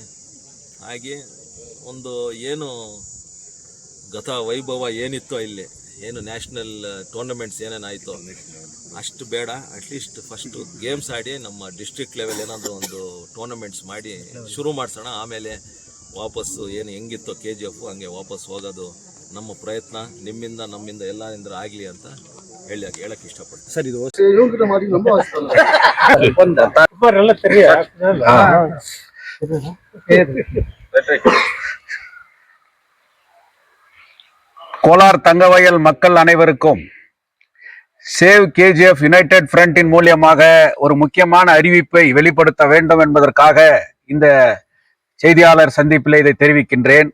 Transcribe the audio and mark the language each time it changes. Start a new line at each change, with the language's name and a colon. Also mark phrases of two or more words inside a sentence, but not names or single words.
Kannada: ಹಾಗೆ ಒಂದು ಏನು ಗತ ವೈಭವ ಏನಿತ್ತೋ ಇಲ್ಲಿ, ಏನು
English: national tournaments
Kannada: ಏನೇನಾಯಿತು ಅಷ್ಟು ಬೇಡ.
English: at least first games
Kannada: ಆಡಿ ನಮ್ಮ
English: district level
Kannada: ಏನಾದರೂ ಒಂದು ಟೂರ್ನಮೆಂಟ್ಸ್ ಮಾಡಿ ಶುರು ಮಾಡಿಸೋಣ. ಆಮೇಲೆ ವಾಪಸ್ಸು ಏನು ಹೆಂಗಿತ್ತೋ KGF ಹಂಗೆ ವಾಪಸ್ ಹೋಗೋದು ನಮ್ಮ ಪ್ರಯತ್ನ. ನಿಮ್ಮಿಂದ ನಮ್ಮಿಂದ ಎಲ್ಲರಿಂದ ಆಗಲಿ ಅಂತ ಹೇಳಕ್ಕೆ ಇಷ್ಟಪಡ್ತೀನಿ. ಸರ್, ಇದು
Tamil: கோலார் தங்கவயல் மக்கள் அனைவருக்கும் சேவ் KGF யுனைடெட் ஃப்ரண்டின் மூலியமாக ஒரு முக்கியமான அறிவிப்பை வெளிப்படுத்த வேண்டும் என்பதற்காக இந்த செய்தியாளர் சந்திப்பில் இதை தெரிவிக்கின்றேன்.